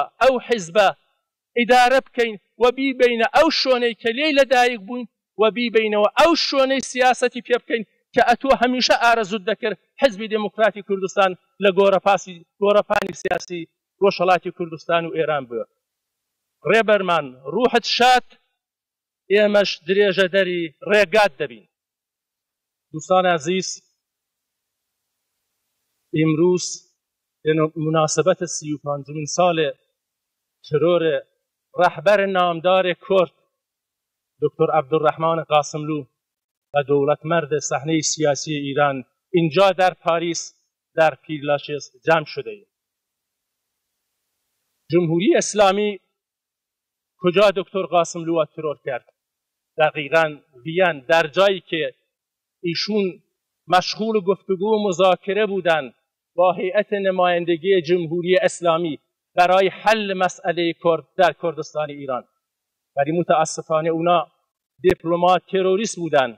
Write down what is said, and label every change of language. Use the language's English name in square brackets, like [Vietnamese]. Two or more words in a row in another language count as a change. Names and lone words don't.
[Central Kurdish] ئەو حیزبە ئیدارە بکەین و بیبینە ئەو شوێنەی کە لێی لەدایک بووین و بیبینەوە ئەو شوێنەی سیاسەتی پێ بکەین کە ئەتوە هەمیشە ئارەزوت دەکرد حیزبی دموکراتی کوردستان لە گۆڕەپانی سیاسی ڕۆژهەڵاتی کوردستان و ئێران بووە ڕێبەرمان ڕوحت شاد ئێمەش درێژە دەری ڕێگات دەبین [Persian] دوستان عزیز [Kurdish] ئیمروز مناسبەت 35مین ساڵێ ترۆرێ ڕەحبەر نامدارێ کورد دکتۆر عەبدوڕەحمان قاسملوو [Persian] و دولتمرد صحنه سیاسی ایران اینجا در پاریس در پیرلاچز جمع شده ایم. جمهوری اسلامی کجا دکتر قاسملوو ترور کرد؟ دقیقاً وین در جایی که ایشون مشغول گفتگو و مذاکره بودند با هیئت نمایندگی جمهوری اسلامی برای حل مسئله کرد در کردستان ایران، ولی متاسفانه اونا دیپلمات تروریست بودند.